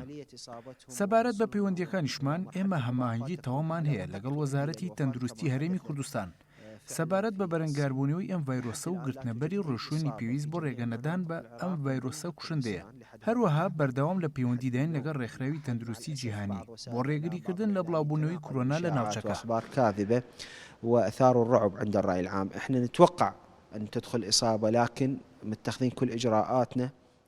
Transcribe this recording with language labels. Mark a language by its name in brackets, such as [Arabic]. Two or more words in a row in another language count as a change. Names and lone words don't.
[Central Kurdish] سەبارەت بە پەیوەندیەکانیشمان ئێمە هەماهەنگی تەواومان هەیە لەگەڵ وەزارەتی تەندروستی هەرێمی کوردستان سەبارەت بە بەرەنگاربوونەوەی ئەم ڤایرۆسە و گرتنەبەری ڕۆژوێنی پێویست بۆ ڕێگەنەدان بە ئەم ڤایرۆسە کوشندەیە. هەروەها بەردەوام لە پەیوەندیداین لەگەڵ ڕێکخراوی تەندروستی جیهانی بۆ ڕێگریکردن لە بڵاوبوونەوەی کۆرۆنا لە ناوچەکە. [Arabic] أخبار كاذبة وأثاروا الرعب عند الرأي العام. احنا نتوقع أن تدخل إصابة لكن متخذين كل إجراءاتنا